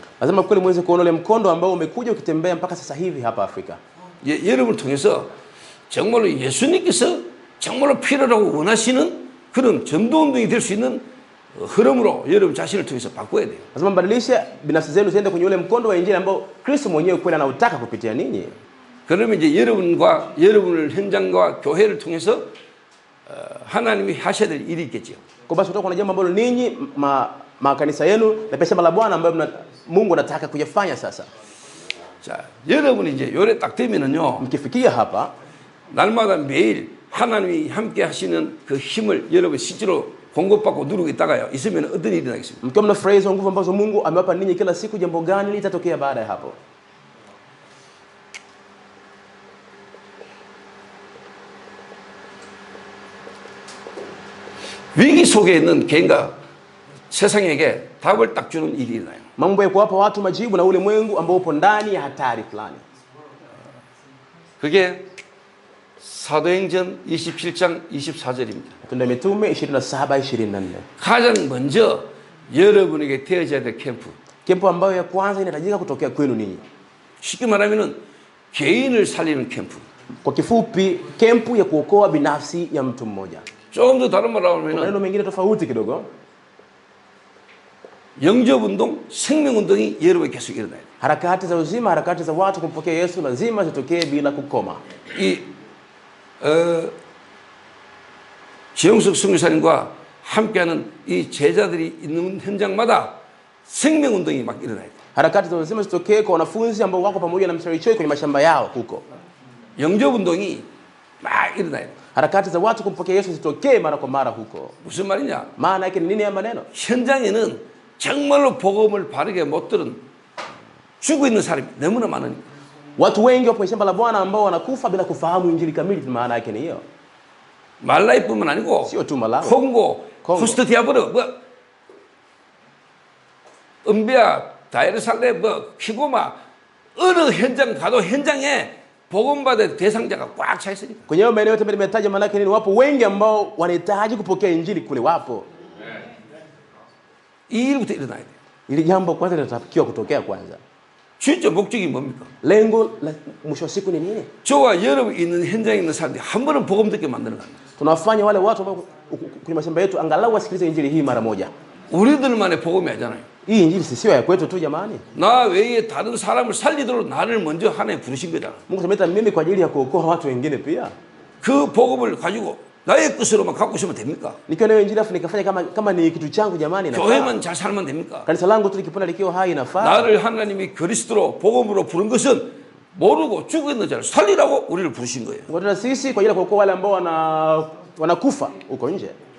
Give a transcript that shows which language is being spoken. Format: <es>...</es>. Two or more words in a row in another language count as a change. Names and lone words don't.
<sw>Lazima kweli muweze kuona ule mkondo ambao umekuja ukitembea mpaka sasa hivi hapa Afrika.</sw> <ko>여러분을 통해서 정말로 예수님께서 정말로 필요하고 원하시는 그런 전도운동이 될 수 있는 흐름으로 여러분 자신을 통해서 바꿔야 돼요.</ko> <sw>Lazima mbadilishe binafsi zenu ziende kwenye ule mkondo wa injili ambao Kristo mwenyewe kweli anautaka kupitia ninyi.</sw> <ko>그러면 이제 여러분과 여러분을 현장과 교회를 통해서 하나님이 하셔야 될 일이 있겠죠.</ko> <sw>Kwa basi kutoka kuna jambo ambalo ninyi makanisa yenu na pia shamba la Bwana ambayo Mungu anataka kuyafanya sasa.</sw> <ko>자, 여러분이 이제 요래 딱 되면은요.</ko> <sw>Mkifikia hapa</sw> <ko>날마다 매일 하나님이 함께 하시는 그 힘을 여러분 실제로 공급받고 누리고 있다가요. 있으면 어떤 일이 나겠습니까?</ko> <sw>mkiwa mnafurahi hizo nguvu ambazo Mungu amewapa ninyi kila siku, jambo gani litatokea baada ya hapo?</sw> <ko>위기 속에 있는 개인과 세상에게 답을 딱 주는 일이 일어나요.</ko> <sw>Mambo ya kuwapa watu majibu na ulimwengu ambao upo ndani ya hatari fulani.</sw> <ko>그게 사도행전 27장 24절입니다.</ko> <sw>Matendo ya Mitume 27:24.</sw> <ko>가장 먼저 여러분에게 되어져야 될 캠프.</ko> <sw>Kempu ambayo ya kwanza inahitajika kutokea kwenu ninyi.</sw> <ko>쉽게 말하면은 개인을 살리는 캠프.</ko> <sw>Kwa kifupi, kempu ya kuokoa binafsi ya mtu mmoja.</sw> <ko>조금 더 다른 말로 하면은</ko> <sw>Maneno mengine tofauti kidogo.</sw> <ko>영접운동, 생명운동이 여러분에 계속 일어나요.</ko> <sw>Harakati za uzima, harakati za watu kumpokea Yesu lazima zitokee bila kukoma.</sw> <ko>이 지영석 선교사님과 함께하는 이 제자들이 있는 현장마다 생명운동이 막 일어나요.</ko> <sw>Harakati za uzima zitokee kwa wanafunzi ambao wako pamoja na mstari choi kwenye mashamba yao huko.</sw> <ko>영접운동이 막 일어나요.</ko> <sw>Harakati za watu kumpokea Yesu zitokee mara kwa mara huko.</sw> <ko>무슨 말이냐?</ko> <sw>Maana yake ni nini ya maneno?</sw> <ko>현장에는 정말로 복음을 바르게 못 들은 죽어 있는 사람이 너무나 많으니까.</ko> <sw>Watu wengi wapo kwenye shamba la Bwana ambao wanakufa bila kufahamu injili kamili. Maana yake ni hiyo.</sw> <ko>말라위뿐만 아니고</ko> <sw>Sio tu Malawi,</sw> <ko>콩고, 코스트 디아보르, 뭐 은비아, 다이르살레, 뭐 키고마 어느 현장 가도 현장에 복음받을 대상자가 꽉 차 있으니까.</ko> <sw>kwenye hayo maeneo yote nimetaja, maana yake nini? Wapo wengi ambao wanahitaji kupokea injili kule, wapo.</sw> <ko>이 일부터 일어나야 돼.</ko> <sw>Ili jambo kwanza linatakiwa kutokea kwanza.</sw> <ko>진짜 목적이 뭡니까?</ko> <sw>Lengo la mwisho wa siku ni nini?</sw> <ko>저와 여러분 있는 현장에 있는 사람들이 한 번은 복음 듣게 만드는 겁니다.</ko> <sw>Tunawafanya wale watu ambao kwenye mashamba yetu angalau wasikilize injili hii mara moja.</sw> <ko>우리들만의 복음이 아니잖아요.</ko> <sw>Hii injili sio ya kwetu tu jamani.</sw> <ko>나 외에 다른 사람을 살리도록 나를 먼저 하나님 부르신 거잖아.</ko> <sw>Mungu ameleta mimi kwa ajili ya kuokoa watu wengine pia.</sw> <ko>그 복음을 가지고 나의 것으로만 갖고 있으면 됩니까?</ko> <sw>Nikiwa nayo injili afu nikafanya kama ni kitu changu jamani, inafaa.</sw> <ko>교회만 잘 살면 됩니까?</ko> <sw>Kanisa langu tu likipona likiwa hai inafaa.</sw> <ko>나를 하나님이 그리스도로 복음으로 부른 것은 모르고 죽어 있는 자를 살리라고 우리를 부르신 거예요.</ko> <sw>Ngoja sisi kwa ajili ya kuokoa wale ambao wanakufa huko nje.</sw>